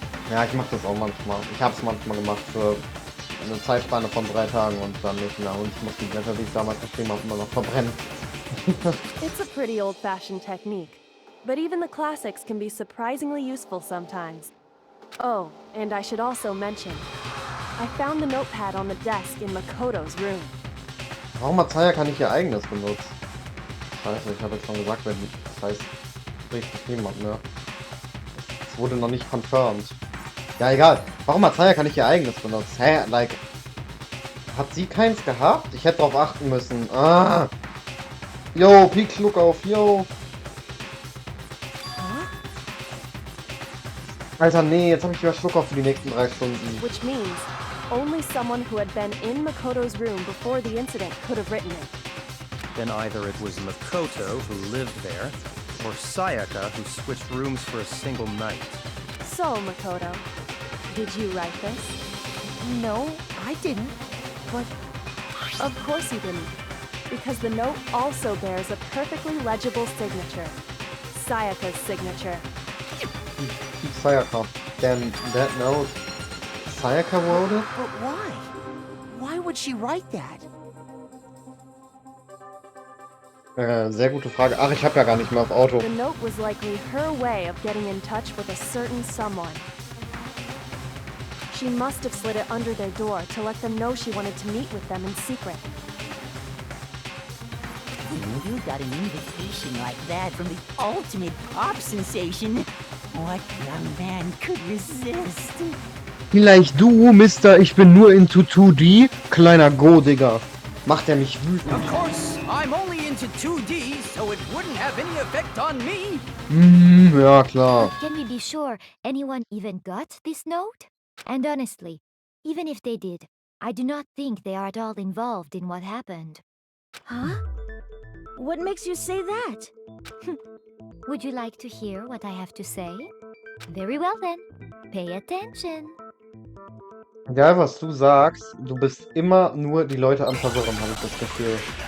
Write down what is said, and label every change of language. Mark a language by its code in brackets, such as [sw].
[de] Ja, ich mach das auch manchmal. Ich hab's manchmal gemacht für eine Zeitspanne von 3 Tagen und dann nicht mehr. Und ich muss die Blätter, die ich damals geschrieben habe, immer noch verbrennen. [en] It's a pretty old-fashioned technique, but even the classics can be surprisingly useful sometimes. Oh, and I should also mention, I found the notepad on the desk in Makoto's room. [de] Warum hat Sayaka nicht ihr eigenes benutzt? Scheiße, ich habe jetzt schon gesagt, wenn das heißt, richtig geschrieben hat, ne? Es wurde noch nicht confirmed. Ja, egal. Warum hat Sayaka nicht ihr eigenes benutzt? Hä? Like, hat sie keins gehabt? Ich hätte drauf achten müssen. Ah! Yo, Peak, Schluck auf, yo! Alter, nee, jetzt habe ich wieder Schluck auf für die nächsten 3 Stunden. [en] Which means, only someone who had been in Makoto's room before the incident could have written it. Then either it was Makoto who lived there, or Sayaka who switched rooms for a single night. So, Makoto, did you write this? No, I didn't. But Of course you didn't, because the note also bears a perfectly legible signature. Sayaka's signature. Sayaka. Then that note, Sayaka wrote it? But why? Why would she write that? [de] Sehr gute Frage. Ach, ich habe ja gar nicht mehr auf Auto. [en] The note was likely her way of getting in touch with a certain someone. She must have slid it under their door to let them know she wanted to meet with them in secret. You got an invitation like that from the ultimate pop sensation. What young man could resist? [de] Vielleicht du, Mister, ich bin nur into 2D? Kleiner Go-Digger. Macht er mich wütend. [en] Of course, I'm only into 2D, so it wouldn't have any effect on me. [de] Ja, klar. [en] But can we be sure anyone even got this note? And honestly, even if they did, I do not think they are at all involved in what happened. Huh? What makes you say that? Would you like to hear what I have to say? Very well then. Pay attention. [de] Egal, was du sagst, du bist immer nur die Leute am Verwirren, habe ich das Gefühl.